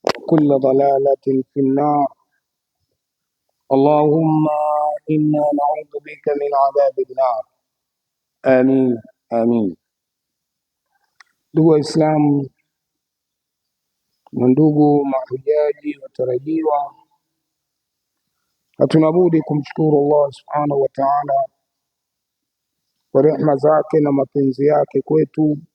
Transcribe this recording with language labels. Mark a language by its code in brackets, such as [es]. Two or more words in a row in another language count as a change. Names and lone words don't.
[ar] وكل ضلالة في النار. اللهم إنا نعوذ بك من عذاب النار. آمين آمين. [sw] Ndugu Waislamu na ndugu mahujaji watarajiwa, hatuna budi kumshukuru Allah [ar] سبحانه وتعالى [sw] kwa rehema zake na mapenzi yake kwetu,